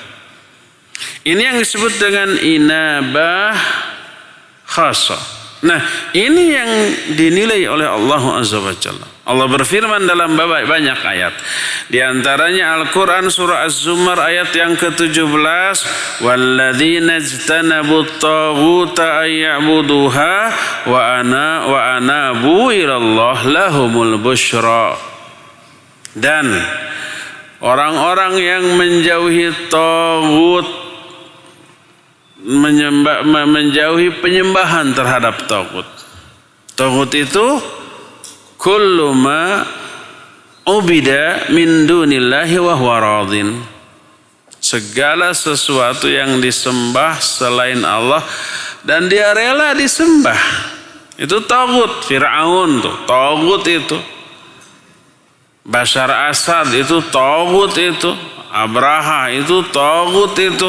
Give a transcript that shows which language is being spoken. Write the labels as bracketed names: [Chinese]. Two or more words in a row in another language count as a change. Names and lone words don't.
[Indonesian] Ini yang disebut dengan [Arabic] إنابة خاصة. [Indonesian] Nah, ini yang dinilai oleh Allah [Arabic] عز وجل. [Indonesian] Allah berfirman dalam banyak ayat. Di antaranya Al-Quran surah Az-Zumar ayat yang ke-17. [Arabic] والذين اجتنبوا الطاغوت أن يعبدوها وأنابوا إلى الله لهم البشرى. [Indonesian] Dan orang-orang yang menjauhi taghut, menjauhi penyembahan terhadap taghut. Taghut itu [Arabic] كل ما عبد من دون الله وهو راض. [Indonesian] Segala sesuatu yang disembah selain Allah dan dia rela disembah. Itu taghut. Fir'aun tuh taghut itu. Bashar Asad itu taghut itu. Abraha itu taghut itu.